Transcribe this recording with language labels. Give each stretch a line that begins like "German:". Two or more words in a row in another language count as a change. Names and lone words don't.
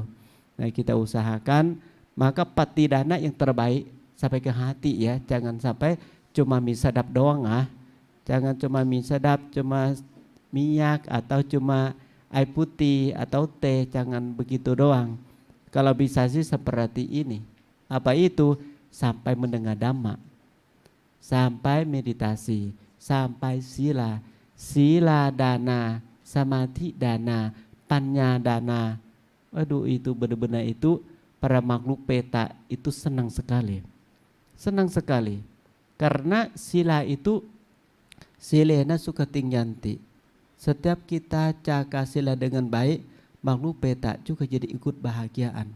Indonesian: Nah kita usahakan maka patidana yang terbaik sampai ke hati ya, jangan sampai cuma mie sedap doang jangan cuma mie sedap, cuma minyak atau cuma air putih atau teh, jangan begitu doang. Kalau bisa sih seperti ini, apa itu? Sampai mendengar dhamma, sampai meditasi, sampai sila dana, samadhi dana, panya dana. Waduh itu benar-benar itu para makhluk peta itu senang sekali. Senang sekali. Karena sila itu
Pali: silena suka tingyanti.
Indonesian: Setiap kita jaga sila dengan baik, makhluk peta juga jadi ikut bahagiaan.